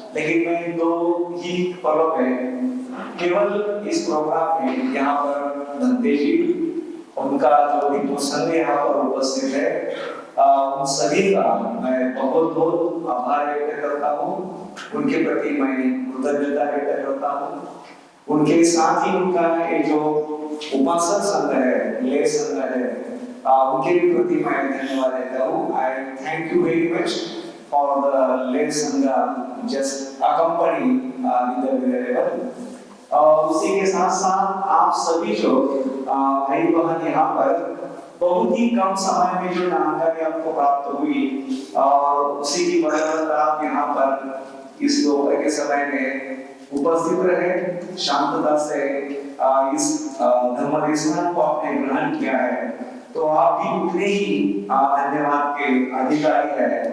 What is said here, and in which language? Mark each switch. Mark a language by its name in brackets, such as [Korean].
[Hindi] लेकिन मैं दो ही पलों में केवल इस प्रोग्राम में यहाँ पर नंदे जी, उनका जो भी संघ यहाँ पर उपस्थित है, उन सभी का मैं बहुत बहुत आभार व्यक्त करता हूँ। उनके प्रति मैं कृतज्ञता व्यक्त करता हूँ। उनके साथ ही उनका ये जो उपासक संघ है, ले संघ है, उनके भी प्रति मैं धन्यवाद देता हूँ। [English] I thank you very much for the lay sangha just accompany with the Venerable. [Hindi] उसी के साथ साथ आप सभी जो भाई बहन यहाँ पर बहुत ही कम समय में जो जानकारी आपको प्राप्त हुई, और उसी की बदौलत आप यहाँ पर इस दोपहर के समय में उपस्थित रहे, शांतता से इस धर्मदेशन को आपने ग्रहण किया है, तो आप भी उतने ही धन्यवाद के अधिकारी है।